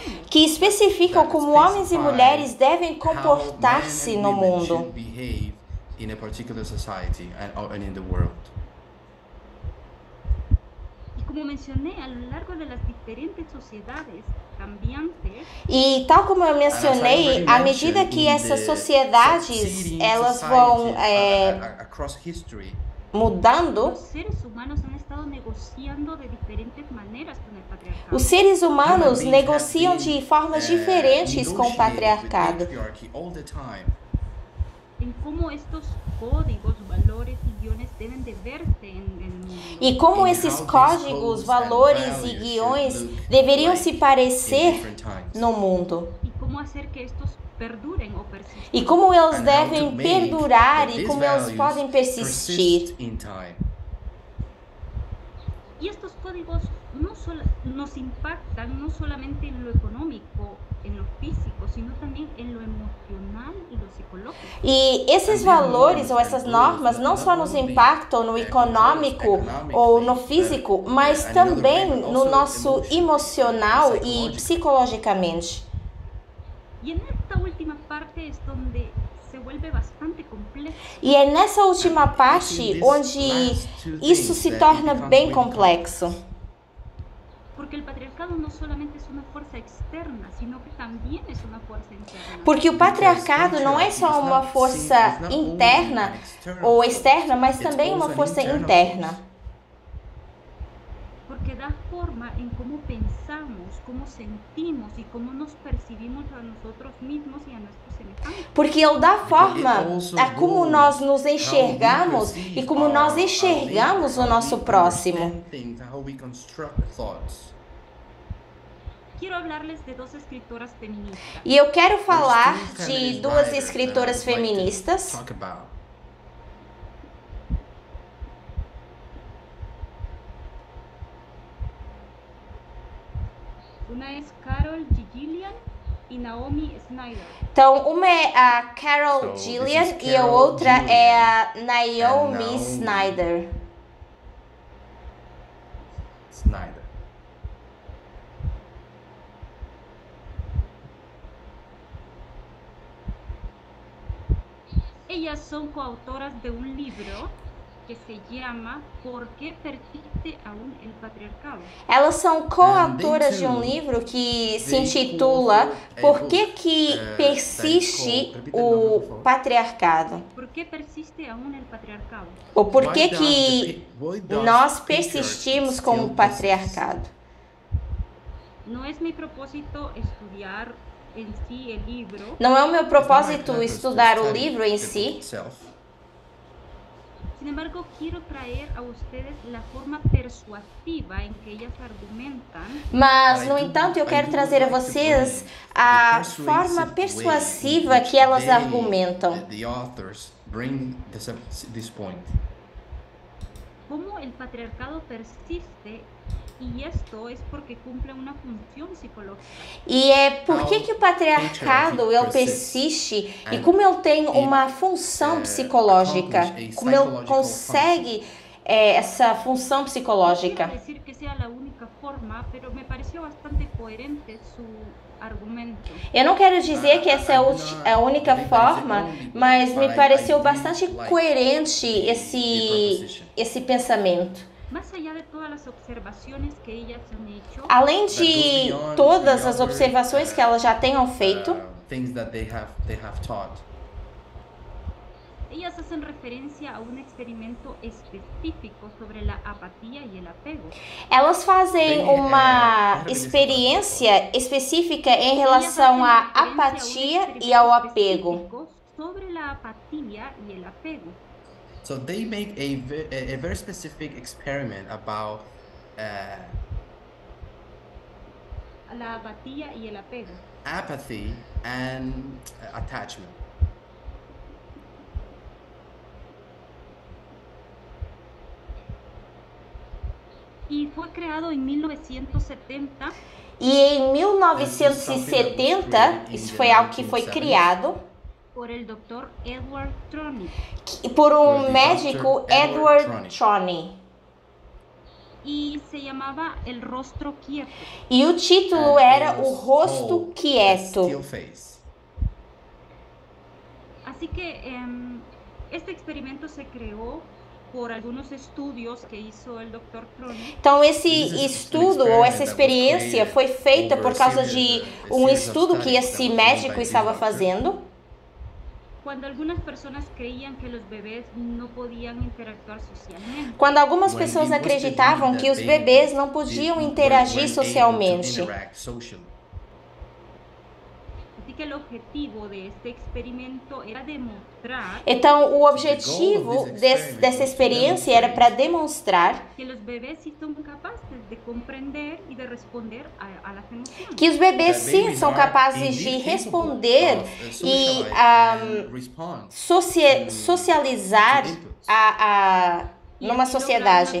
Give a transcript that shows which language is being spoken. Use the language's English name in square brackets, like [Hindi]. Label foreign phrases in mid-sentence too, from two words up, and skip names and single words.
[Portuguese] Que especificam como homens e mulheres devem comportar-se no mundo. [English] In a particular society and in the world. [Spanish] Y como mencioné, a lo largo de las diferentes sociedades cambiantes, [Portuguese] e tal como eu mencionei, à medida que essas sociedades elas vão mudando, [Spanish] los seres humanos han estado negociando de diferentes maneras con el patriarcado. [Portuguese] Os seres humanos negociam de formas diferentes com o patriarcado. [Spanish] En cómo estos códigos, valores y guiones deben de verse en el mundo. [Portuguese] E como esses códigos, valores e guiões deveriam se parecer no mundo. [Spanish] Y cómo hacer que estos perduren o persistan. [Portuguese] E como eles devem perdurar e como eles podem persistir. [Spanish] Y estos códigos no solo nos impactan no solamente en lo económico, en lo físico, sino también en lo emocional y lo psicológico. [Portuguese] E esses valores ou essas normas não só nos impactam no econômico ou no físico, mas também no nosso emocional e psicologicamente. [Spanish] Y en esta última parte es donde se vuelve bastante complexo. [Portuguese] E é nessa última parte onde isso se torna bem complexo. [Spanish] Porque el patriarcado no solamente es una fuerza externa, sino que también es una fuerza interna. [Portuguese] Porque o patriarcado não é só uma força interna ou externa, mas também uma força interna. [Spanish] Porque da forma en cómo pensamos, cómo sentimos y cómo nos percibimos a nosotros mismos y a nuestros semejantes. [Portuguese] Porque ele dá forma a como nós nos enxergamos e como nós enxergamos o nosso próximo. [Spanish] Quiero hablarles de dos escritoras feministas. [Portuguese] E eu quero falar de duas escritoras feministas. [Spanish] Una es Carol Gillian e Naomi Snyder. [Portuguese] Então, uma é a Carol Gillian e a outra é a Naomi Snyder. [Spanish] Ellas son coautoras de un libro que se llama ¿Por qué persiste aún el patriarcado? [Portuguese] Elas são coautoras de um livro que se intitula Por que persiste o patriarcado? [Spanish] ¿Por qué persiste aún el patriarcado? [Portuguese] Ou por que nós persistimos com o patriarcado? [Spanish] No es mi propósito estudiar en sí el libro. [Portuguese] Não é o meu propósito estudar o livro em si. [Spanish] Sin embargo, quiero traer a ustedes la forma persuasiva en que ellas argumentan. [Portuguese] Mas, no entanto, eu quero trazer a vocês a forma persuasiva que elas argumentam. [Spanish] Cómo el patriarcado persiste Y esto es porque cumple una función psicológica. [Portuguese] E é por que o patriarcado ele persiste e como ele tem uma função psicológica, como ele consegue essa função [Spanish] No [Portuguese] psicológica. [Spanish] quiero decir que sea la única forma, pero me pareció bastante coherente su argumento. [Portuguese] Eu não quero dizer que essa é a única forma, mas me pareceu bastante coerente esse pensamento. [Spanish] Más allá de todas las observaciones que ellas han hecho, [Portuguese] Além de todas as observações que elas já tenham feito, [English] things that they have taught. [Spanish] ellas hacen referencia a un experimento específico sobre la apatía y el apego. [Portuguese] elas fazem uma experiência específica em relação à apatia e ao apego. [Spanish] Específico sobre la apatía y el apego. [English] So they make a very specific experiment about [Spanish] La apatía y el apego. [English] apathy and attachment. [Spanish] Y fue creado en 1970 [Portuguese] E em 1970, isso foi algo que foi criado [Spanish] por el doctor Edward Tronick. [Portuguese] por um médico, Edward Tronick. [Spanish] Y se llamaba El rostro quieto. [Portuguese] E o título era O Rosto Quieto. [English] Still face. [Spanish] Así que este experimento se creó por algunos estudios que hizo el doctor Tronick. [Portuguese] Então, esse estudo ou essa experiência foi feita por causa de um estudo que esse médico estava fazendo. [Spanish] Cuando algunas personas creían que los bebés no podían interactuar socialmente. [Portuguese] Quando algumas pessoas acreditavam que os bebês não podiam interagir socialmente. [Spanish] Así que el objetivo de este experimento era demostrar [Portuguese] Então, o objetivo dessa experiência era para demonstrar [Spanish] que los bebés sí son capaces de comprender y de responder a las emociones. [Portuguese] que os bebês sim são capazes de responder e socializar numa sociedade.